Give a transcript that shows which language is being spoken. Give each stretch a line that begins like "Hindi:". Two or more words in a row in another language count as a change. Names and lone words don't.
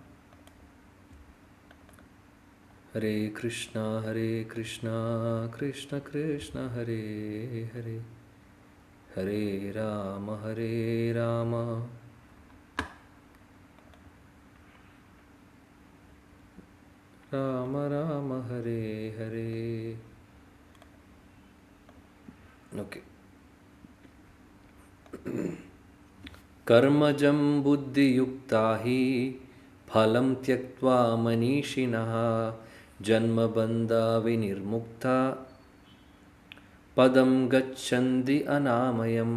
Sanskrit: ഹരേ കൃഷ്ണ കൃഷ്ണ കൃഷ്ണ ഹരേ ഹരേ, ഹരേ രാമ രാമ രാമ ഹരേ ഹരേ.
Malayalam: ഓക്കെ.
Sanskrit: कर्मजं बुद्धियुक्ता हि फलं त्यक्त्वा मनीषिणः जन्मबन्धविनिर्मुक्ता पदं गच्छन्ति अनामयम्.